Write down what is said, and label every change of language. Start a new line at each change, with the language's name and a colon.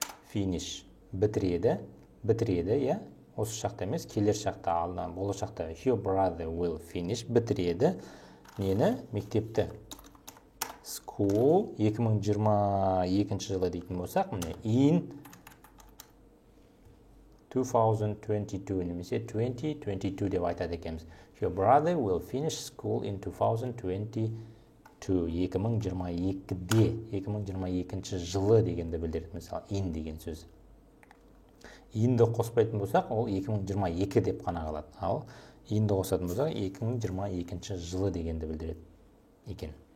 Kazakh: Finish бітіреді, иә? Осы шақта емес, келер шақта алдынан, болашақта
English: your brother will finish
Kazakh: бітіреді. Нені? Мектепті. School 2022 жылы дейтін болсақ, міне in 2022 немесе 2022 деп айтады екенбіз.
English: Your brother will finish school in 2022.
Kazakh: 2022-де, 2022 жылы дегенді білдіреді. Мысалы, in деген сөз. Инді қоспайтын болсақ, ол 2022 деп қана қалады. Ал инді қосатын болсақ, 2022 жылы дегенді білдіреді екен.